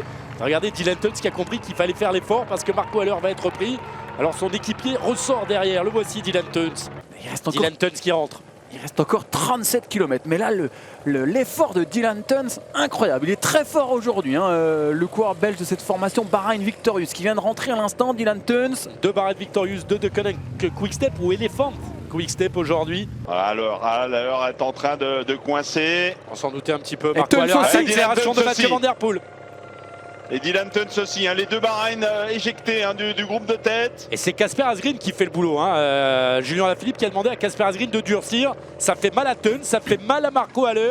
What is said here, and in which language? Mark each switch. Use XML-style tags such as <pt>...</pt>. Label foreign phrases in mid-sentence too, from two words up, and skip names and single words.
<fr>Regardez Dylan Teuns qui a compris qu'il fallait faire l'effort parce que Marco Haller va être pris. Alors son équipier ressort derrière. Le voici Dylan Teuns. Dylan Teuns qui rentre. Il reste encore 37 km. Mais là, l'effort de Dylan Teuns, incroyable. Il est très fort aujourd'hui. Hein. Le coureur belge de cette formation, Bahrain Victorious, qui vient de rentrer à l'instant. Dylan Teuns. 2 Bahrain Victorious, 2 de Koenig Quickstep ou Elephant Quickstep aujourd'hui. Alors est en train de coincer. On s'en doutait un petit peu. Et Teuns aussi. Accélération de Mathieu Van Der Poel. Et Dylan Teuns aussi, hein, les 2 Bahreïn éjectés hein, du groupe de tête. Et c'est Casper Asgreen qui fait le boulot. Hein. Julien Alaphilippe qui a demandé à Casper Asgreen de durcir. Ça fait mal à Teuns, ça fait mal à Marco Haller.</fr>